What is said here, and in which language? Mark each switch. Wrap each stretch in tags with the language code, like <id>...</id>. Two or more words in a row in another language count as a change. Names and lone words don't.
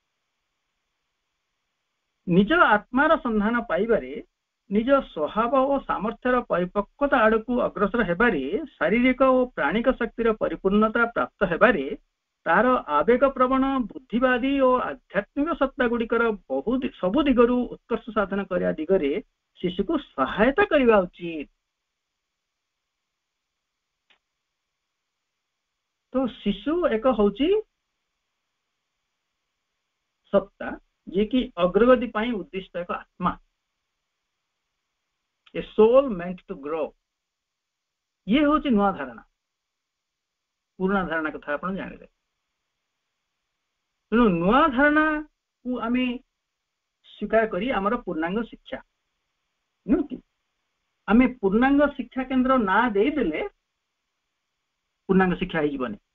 <or>ନିଜ ଆତ୍ମାର ସନ୍ଧାନ ପାଇବାରେ ନିଜ ସ୍ୱଭାବ ଓ ସାମର୍ଥ୍ୟର ପରିପକ୍ୱତା ଆଡ଼କୁ ଅଗ୍ରସର ହେବାରେ ଶାରୀରିକ ଓ ପ୍ରାଣିକ ଶକ୍ତିର ପରିପୂର୍ଣ୍ଣତା ପ୍ରାପ୍ତ ହେବାରେ ତାର ଆବେଗ ପ୍ରବଣ ବୁଦ୍ଧିବାଦୀ ଓ ଆଧ୍ୟାତ୍ମିକ ସତ୍ତା ଗୁଡ଼ିକର ସବୁ ଦିଗରୁ ଉତ୍କର୍ଷ ସାଧନ କରିବା ଦିଗରେ ଶିଶୁକୁ ସହାୟତା କରିବା ଉଚିତ। ତ ଶିଶୁ ଏକ ହଉଛି ସତ୍ତା ଯିଏକି ଅଗ୍ରଗତି ପାଇଁ ଉଦ୍ଦିଷ୍ଟ ଏକ ଆତ୍ମା, ଏ</or> <en>soul meant to grow।</en> <or>ଇଏ ହଉଛି ନୂଆ ଧାରଣା। ପୁରୁଣା ଧାରଣା କଥା ଆପଣ ଜାଣିଲେ। ତେଣୁ ନୂଆ ଧାରଣାକୁ ଆମେ ସ୍ୱୀକାର କରି ଆମର ପୂର୍ଣ୍ଣାଙ୍ଗ ଶିକ୍ଷା ନୁହେଁ କି, ଆମେ ପୂର୍ଣ୍ଣାଙ୍ଗ ଶିକ୍ଷା କେନ୍ଦ୍ର ନାଁ ଦେଇଦେଲେ ପୂର୍ଣ୍ଣାଙ୍ଗ ଶିକ୍ଷା ହେଇଯିବନି।</or>